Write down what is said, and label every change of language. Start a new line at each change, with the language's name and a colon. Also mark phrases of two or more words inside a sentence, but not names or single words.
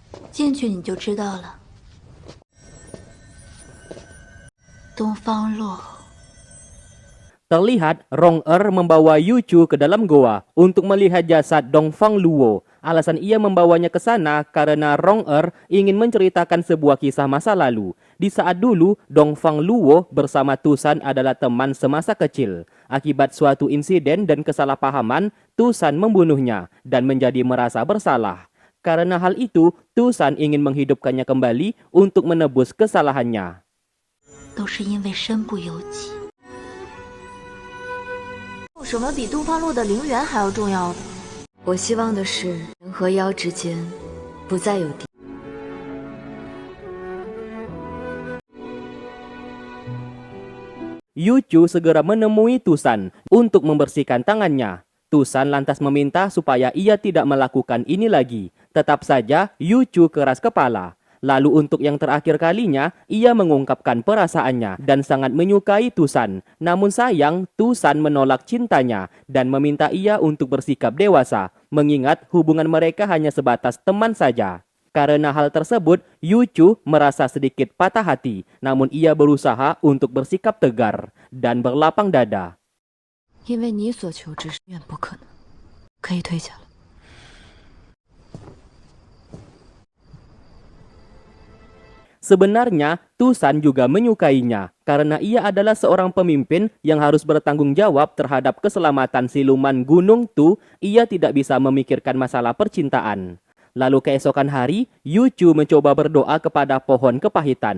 Chinese: 进去你就知道了。东方洛。
Indonesian: Terlihat Rong-er membawa Yuchu ke dalam goa untuk melihat jasad Dongfang Luo. Alasan ia membawanya ke sana karena Rong-er ingin menceritakan sebuah kisah masa lalu. Di saat dulu, Dongfang Luo bersama Tusan adalah teman semasa kecil. Akibat suatu insiden dan kesalahpahaman, Tusan membunuhnya dan menjadi merasa bersalah. Karena hal itu, Tusan ingin menghidupkannya kembali untuk menebus kesalahannya.
Chinese: 都是因为身不由己。有什么比东方洛的陵园还要重要的？我希望的是人和妖之间不再有敌。
Indonesian: Yuchu segera menemui Tusan untuk membersihkan tangannya. Tusan lantas meminta supaya ia tidak melakukan ini lagi. Tetap saja Yuchu keras kepala. Lalu untuk yang terakhir kalinya, ia mengungkapkan perasaannya dan sangat menyukai Tusan. Namun sayang, Tusan menolak cintanya dan meminta ia untuk bersikap dewasa, mengingat hubungan mereka hanya sebatas teman saja. Karena hal tersebut, Yuchu merasa sedikit patah hati, namun ia berusaha untuk bersikap tegar dan berlapang dada.
Chinese: 因为你所求之事远不可能，可以退下了。
Indonesian: Sebenarnya, Tusan juga menyukainya karena ia adalah seorang pemimpin yang harus bertanggung jawab terhadap keselamatan siluman Gunung Tu. Ia tidak bisa memikirkan masalah percintaan. Lalu keesokan hari, Yuchu mencoba berdoa kepada pohon kepahitan.